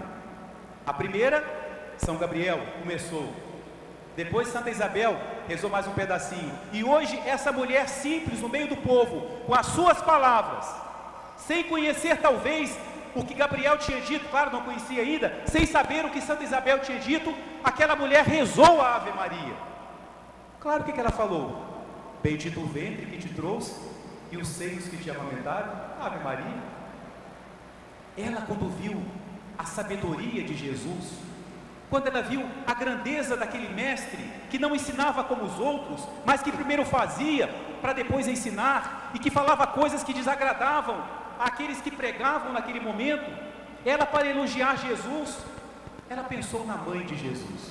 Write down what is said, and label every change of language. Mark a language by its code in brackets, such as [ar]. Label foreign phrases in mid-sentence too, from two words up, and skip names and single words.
[pt] A primeira, São Gabriel começou, depois Santa Isabel rezou mais um pedacinho, e hoje essa mulher simples no meio do povo, com as suas palavras, sem conhecer talvez o que Gabriel tinha dito, claro, não conhecia ainda, sem saber o que Santa Isabel tinha dito, aquela mulher rezou a Ave Maria. Claro, o que ela falou? Bendito o ventre que te trouxe e os seios que te amamentaram. Ave Maria. Ela, quando viu a sabedoria de Jesus, quando ela viu a grandeza daquele mestre, que não ensinava como os outros, mas que primeiro fazia, para depois ensinar, e que falava coisas que desagradavam àqueles que pregavam naquele momento, ela, para elogiar Jesus, ela pensou na mãe de Jesus.